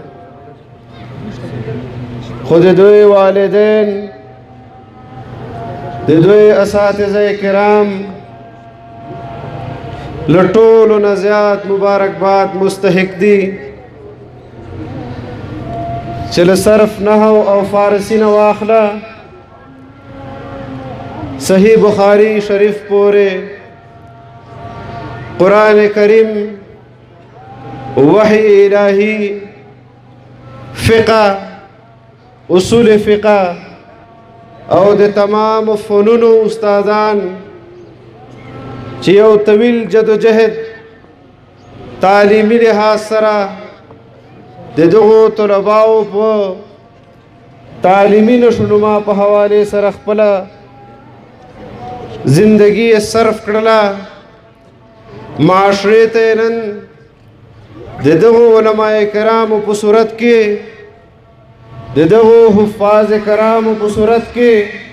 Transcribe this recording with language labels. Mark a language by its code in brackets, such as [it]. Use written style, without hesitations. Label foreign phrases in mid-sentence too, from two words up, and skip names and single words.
[ps] خو د دوی والدین، د دوی اساتذه کرام له ټولو نه زیات مبارکباد مستحق دي چې له صرف نحو او فارسی نه واخله صحیح بخاری شریف پورې قرآن کریم، وحی الہی، فقہ، اصول فقہ او د تمام فنونو استادان چې یو طویل جدوجہد تعلیمی لحاظ سره د دغو طلباو په تعلیمی نشونما په حواله سره خپل زندگی صرف کړله، معاشرې ته نن د دغو علماء کرامو په صورت کې، د دغو حفاظ کرامو په صورت کې